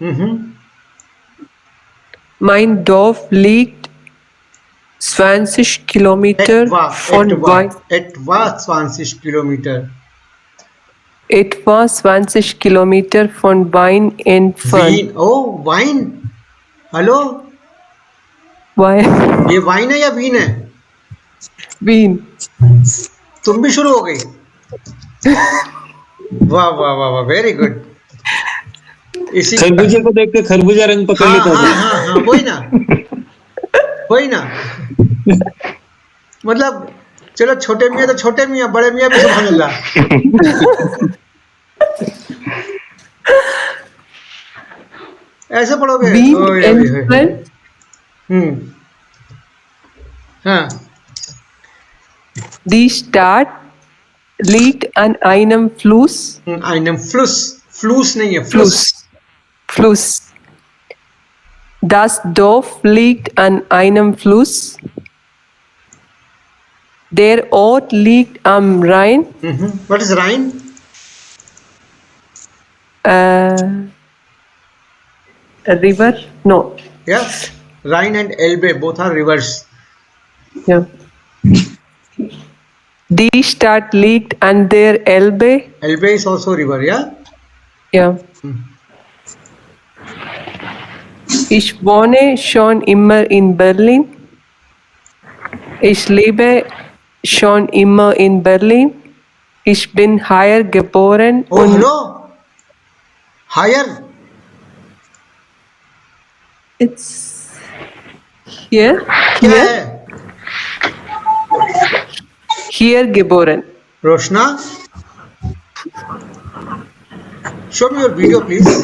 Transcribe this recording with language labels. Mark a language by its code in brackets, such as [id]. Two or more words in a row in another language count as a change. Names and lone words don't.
[de] Mein Dorf liegt 20 Kilometer von Wein. Etwa 20 Kilometer. Etwa 20 Kilometer von Wein entfernt. Wien. Oh, Wein. हेलो, Wein. [hi] ये वाइन है या वीन है? Wien. तुम भी शुरू हो गई. वाह वाह वाह वाह, [en] very good. [hi] इसी खरबूजे को देख के खरबूजा रंग पकड़ हाँ लेता हाँ था. हाँ हाँ, वही ना. मतलब चलो, छोटे मियाँ तो छोटे मियाँ, बड़े मियाँ भी [ar] سبحان الله. [hi] ऐसे पढ़ोगे? Wien ओए, ओए, ओए. entfernt. हाँ. [de] Die Stadt liegt an einem Fluss. einem Fluss. Fluss [hi] नहीं है, [de] Fluss. Das Dorf liegt an einem Fluss. Der Ort liegt am Rhein. [en] What is Rhine? A river? No. Yeah. Rhine and Elbe both are rivers. Yeah. Die Stadt liegt an der Elbe. Elbe is also river, yeah? [de] Ja. Ich wohne schon immer in Berlin. Ich lebe schon immer in Berlin. Ich bin hier geboren [en] Oh, [de] und [en] hello. Higher. it's here. [hi] क्या [en] Here, [hi] है? [de] here geboren. [en] Roshna, show me your video, please.